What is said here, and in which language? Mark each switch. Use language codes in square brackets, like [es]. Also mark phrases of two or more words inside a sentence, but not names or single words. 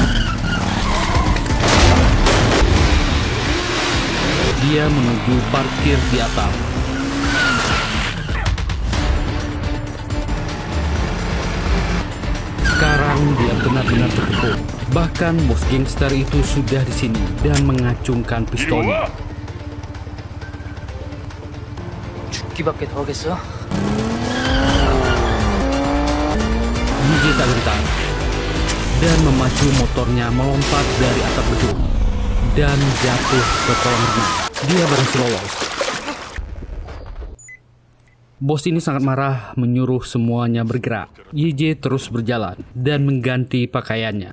[id] Dia menuju parkir di atap. Sekarang dia benar-benar terkepung. Bahkan bos gangster itu sudah di sini dan mengacungkan pistolnya. [ko] 죽기밖에 더 하겠어? [id] YJ tak gentar dan memacu motornya melompat dari atap gedung. dan jatuh ke kolam renang. Dia berhasil lolos. Bos ini sangat marah, menyuruh semuanya bergerak. YJ terus berjalan dan mengganti pakaiannya.